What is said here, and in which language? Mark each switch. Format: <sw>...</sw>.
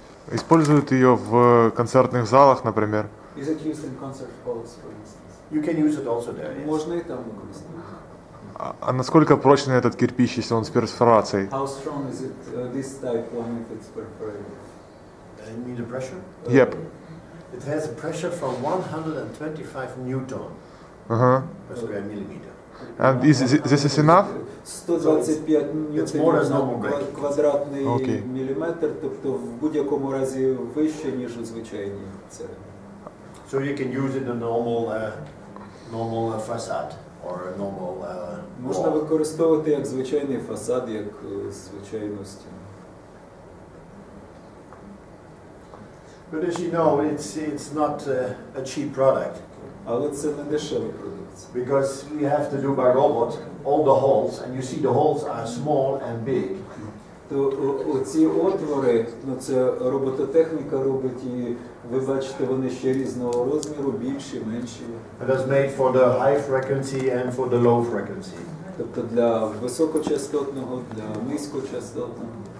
<ru>Используют ее в концертных залах, например.</ru> <en>Is it used in concert halls, for instance? You can use it also there. Yes.</en> <uk>Можно и там використовувати.</uk> <ru>А насколько прочный этот кирпич, если он с перфорацией?</ru> <en>How strong is it, this type one, if it's perforated? You need a pressure? Yep. It has a pressure from 125 Newton per square millimeter. And this is enough?</en> <uk>125 ньютонів на квадратний міліметр, тобто в будь-якому разі вище, ніж у звичайній цеглі.</uk> <en>So you can use it in a normal facade or a normal</en> <uk>Можна використовувати як звичайний фасад, як звичайну стіну.</uk> <en>But as you know, it's not a cheap product.</en> <uk>Але це не дешева продукція.</uk> <en>Because we have to do by robot all the holes, and you see the holes are small and big.</en> <uk>То оці отвори, це робототехніка робить, і ви бачите, вони ще різного розміру, більші, менші.</uk> <en>And that's made for the high frequency and for the low frequency.</en> <uk>Тобто для високочастотного, для низькочастотного.</uk>